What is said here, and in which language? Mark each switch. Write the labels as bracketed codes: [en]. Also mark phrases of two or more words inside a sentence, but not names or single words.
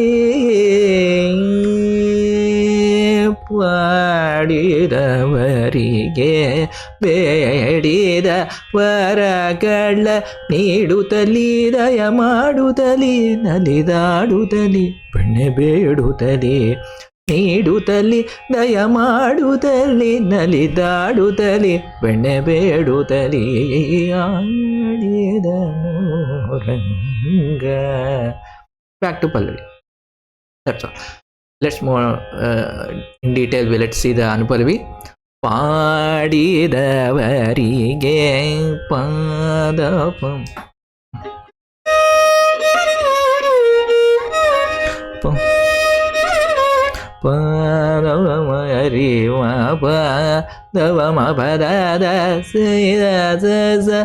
[kn] ಪಾಡಿದವರಿಗೆ ಬೇಡಿದ ವರಗಳ ನೀಡುತ್ತಲಿ ದಯ ಮಾಡುತ್ತಲಿ ನಲಿದಾಡುತ್ತಲಿ ಬೆಣ್ಣೆ ಬೇಡುತ್ತಲಿ ನೀಡುತ್ತಲಿ ದಯ ಮಾಡುತ್ತಲಿ ನಲಿದಾಡುತ್ತಲಿ ಬೆಣ್ಣೆ ಬೇಡುತ್ತಲಿ ಆಡಿದ ನೋರಂಗ. [en] Back to Pallavi. That's all. Let's more in detail. Let's see the Anupallavi. [kn] ಪಾಡಿದವರಿಗೆ ಪಾದಪಂ ಪಾದವಮರಿ ಪಾದವಮ ಪದದ ಸ